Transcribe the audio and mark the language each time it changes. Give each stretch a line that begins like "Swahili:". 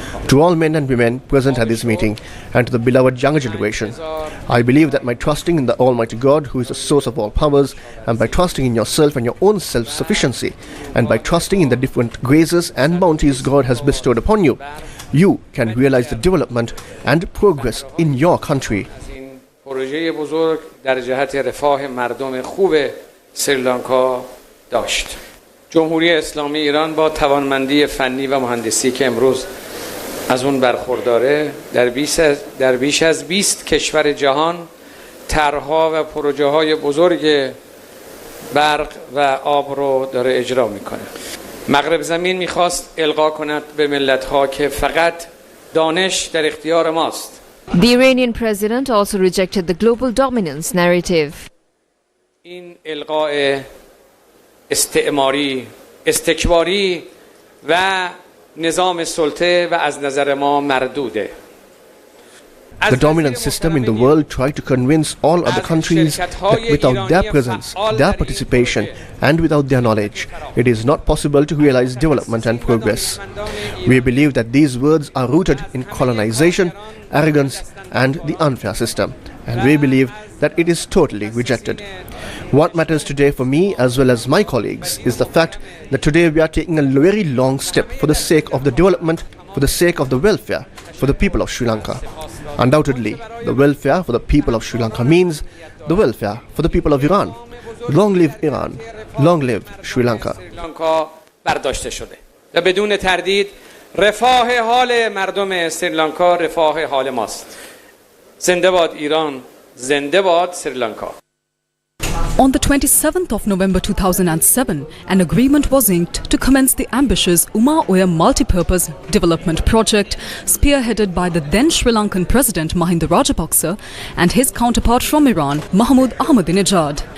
English: To all men and women present at this meeting and to the beloved younger generation, I believe that by trusting in the Almighty God, who is the source of all powers, and by trusting in yourself and your own self-sufficiency, and by trusting in the different graces and bounties God has bestowed upon you, you can realize the development and progress in your country.
Persian: پروژه بزرگ در جهت رفاه مردم خوب سریلانکا داشت. جمهوری اسلامی ایران با توانمندی فنی و مهندسی که امروز از اون برخورداره در بیش از 20 کشور جهان طرح‌ها و پروژه‌های بزرگ برق و آب رو داره اجرا میکنه. مغرب زمین میخواست القا کند به ملت‌ها که فقط دانش در اختیار ماست.
English: The Iranian president also rejected the global dominance narrative.
Persian: این القاء استعماری، استکباری و نظام سلطه و از نظر ما مردوده.
English: The dominant system in the world tried to convince all other countries that without their presence, their participation and without their knowledge, it is not possible to realize development and progress. We believe that these words are rooted in colonization, arrogance and the unfair system, and we believe that it is totally rejected. What matters today for me as well as my colleagues is the fact that today we are taking a very long step for the sake of the development, for the sake of the welfare for the people of Sri Lanka. Undoubtedly, the welfare for the people of Sri Lanka means the welfare for the people of Iran. Long live Iran. Long live Sri Lanka.
Persian: برداشته شده و بدون تردید رفاه حال مردم سریلانکا رفاه حال ماست. زنده باد ایران، زنده باد سریلانکا.
English: On the 27th of November 2007, an agreement was inked to commence the ambitious Uma-Oya multi-purpose development project spearheaded by the then Sri Lankan President Mahinda Rajapaksa and his counterpart from Iran, Mahmoud Ahmadinejad.